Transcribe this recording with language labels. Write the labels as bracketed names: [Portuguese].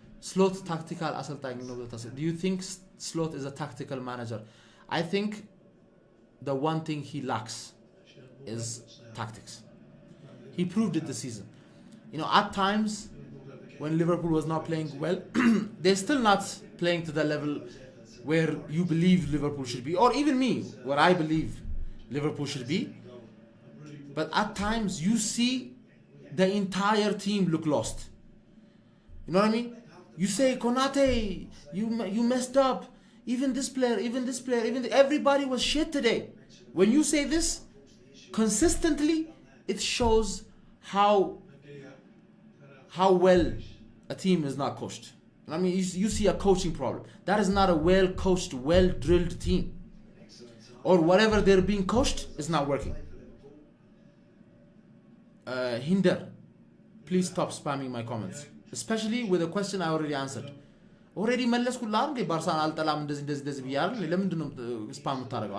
[Amharic] Slot tactical አሰልጣኝ ነው ብለህ ታስብ? [English] Do you think Slot is a tactical manager? I think the one thing he lacks is tactics. He proved it this season. You know, at times when Liverpool was not playing well, they're still not playing to the level where you believe Liverpool should be, or even me, where I believe Liverpool should be. But at times you see the entire team look lost. You know what I mean? You say, Konate, you messed up. Even this player, everybody was shit today. When you say this consistently, it shows how well a team is not coached. I mean, you see a coaching problem. That is not a well-coached, well-drilled team. Or whatever they're being coached is not working. Hinder, please stop spamming my comments. Especially with a question I already answered. [Amharic] Already መለስኩልህ እንዴ ባርሳን አልጠላም እንደዚህ ብያለሁ። ለምንድን ነው ስፓም የምታደርገው?